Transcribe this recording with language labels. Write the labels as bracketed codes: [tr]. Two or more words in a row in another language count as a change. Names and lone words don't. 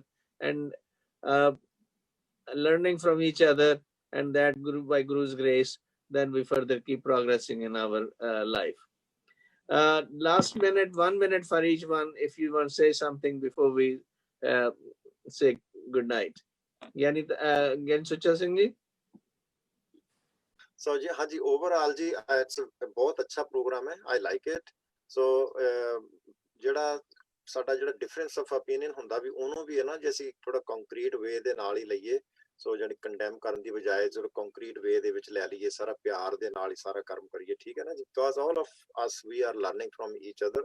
[en] And learning from each other, and that by Guru's grace, then we further keep progressing in our life. Last minute, 1 minute for each one, if you want to say something before we say good night. Yani Gyan Sucha Singh ji. [hi] So ji, हाँ जी, overall जी, [en] it's a [hi] बहुत अच्छा program है, [en] I like it. [pa] So ਜਿਹੜਾ ਸਾਡਾ ਜਿਹੜਾ [en] difference of opinion [pa] ਹੁੰਦਾ ਵੀ ਉਹਨੂੰ ਵੀ ਹੈ ਨਾ, ਜੇ ਅਸੀਂ ਥੋੜਾ [en] concrete way [pa] ਦੇ ਨਾਲ ਹੀ ਲਈਏ, ਸੋ ਜਿਹੜੀ ਕੰਡੈਮ ਕਰਨ ਦੀ ਬਜਾਏ ਜਦੋਂ [en] concrete way [pa] ਦੇ ਵਿੱਚ ਲੈ ਲਈਏ, ਸਾਰਾ ਪਿਆਰ ਦੇ ਨਾਲ ਹੀ ਸਾਰਾ ਕਰਮ ਕਰੀਏ, ਠੀਕ ਹੈ ਨਾ ਜੀ, [en] because all of us we are learning from each other.